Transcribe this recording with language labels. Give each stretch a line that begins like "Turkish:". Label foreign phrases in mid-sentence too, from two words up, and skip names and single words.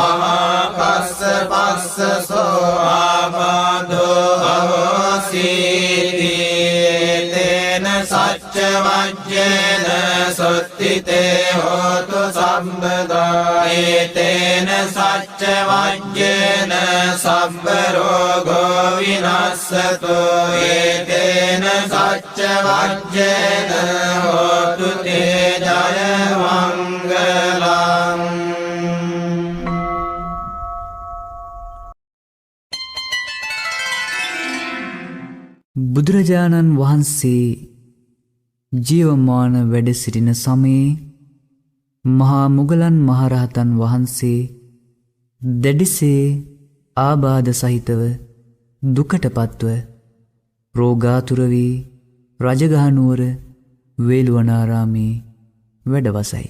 Pali: මහාකස්සපස්සසෝ ආබාධෝ අවසීති තේන සච්ච වජ්ජේන සොත්තිතේ හෝතු සම්බදා ඒතේන සච්ච වජ්ජේන සබ්බ රෝගෝ විනස්සතු ඒතේන සච්ච වජ්ජේන හෝතු තේ ජය මංගලං.
Sinhala: බුදුරජාණන් වහන්සේ ජීවමාන වැඩ සිටින සමයේ මහා මුගලන් මහරහතන් වහන්සේ දැඩිසේ ආබාධ සහිතව දුකටපත්ව රෝගාතුර වී රජගහනුවර වේළුවනාරාමේ වැඩවසයි.